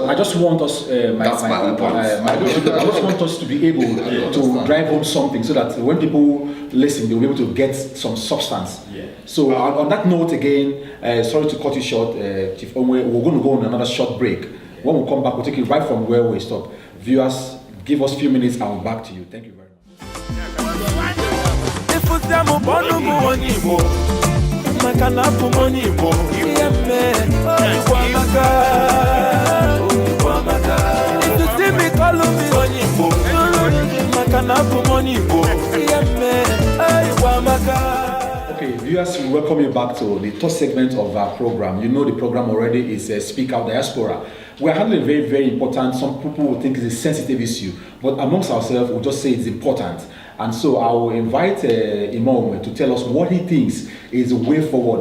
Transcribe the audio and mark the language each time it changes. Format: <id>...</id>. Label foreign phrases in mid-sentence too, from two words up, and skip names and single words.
<en>But I just want us, I just want us to be able to drive home something so that when people listen, they'll be able to get some substance. Yeah. So on that note again, sorry to cut you short, Chief Onwe, we're going to go on another short break. When we come back, we'll take it right from where we stopped. Viewers, give us a few minutes and we'll back to you. Thank you very much. Siamo bono muoni mo makana pumoni mo yemme kwa maka if you see me call me oni mo makana pumoni mo yemme kwa maka. Okay, viewers, we welcome you back to the third segment of our program. You know the program already is Speak Out Diaspora. We're handling very, very important. Some people will think it's a sensitive issue, but amongst ourselves, we'll just say it's important. And so I will invite Imam to tell us what he thinks is the way forward.</en>